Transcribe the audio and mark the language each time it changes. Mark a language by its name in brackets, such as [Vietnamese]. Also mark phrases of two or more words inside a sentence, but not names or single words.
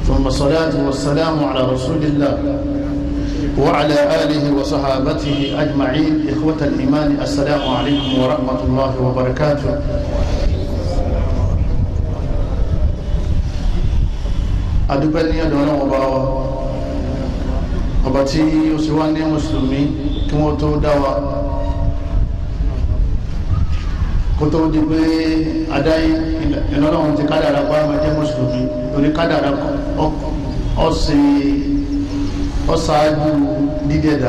[Arabic] والصلاة والسلام على رسول الله وعلى آله وصحابته أجمعين. إخوة الإيمان، السلام عليكم ورحمة الله وبركاته. [Yoruba] adúpẹ́ ní ọ̀dọ̀ Ọlọ́run ọba tí ó sì wá ní mùsùlùmí kí wọ́n tó dá wa, kó tó di pé adáyé Ọlọ́run ti kádàrá pa máa jẹ́ mùsùlùmí torí kádàrá ọ̀sáájú dídẹ̀dá.